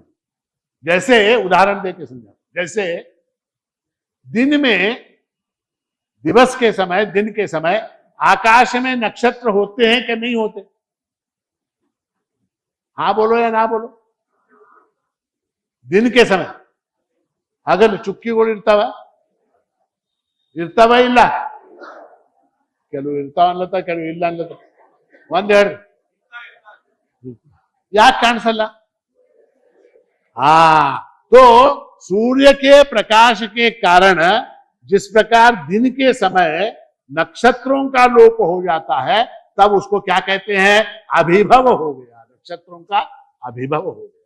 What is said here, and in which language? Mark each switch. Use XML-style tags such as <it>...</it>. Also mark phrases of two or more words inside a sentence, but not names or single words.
<hi>जैसे उदाहरण देके समझा, जैसे दिन में, दिवस के समय, दिन के समय आकाश में नक्षत्र होते हैं कि नहीं होते? हाँ बोलो या ना बोलो? दिन के समय</hi> <kn>ಹಗಲು ಚುಕ್ಕಿಗಳು ಇರ್ತಾವ ಇಲ್ಲ? ಕೆಲವು ಇರ್ತಾವ ಅನ್ಲತ್ತ, ಕೆಲವು ಇಲ್ಲ ಅನ್ಲತ್ತ. ಒಂದ್ ಹೇಳ್ರಿ, ಯಾಕೆ ಕಾಣಿಸಲ್ಲ?</kn> <hi>तो सूर्य के प्रकाश के कारण जिस प्रकार दिन के समय नक्षत्रों का लोप हो जाता है, तब उसको क्या कहते हैं? अभिभव हो गया, नक्षत्रों का अभिभव हो गया।</hi>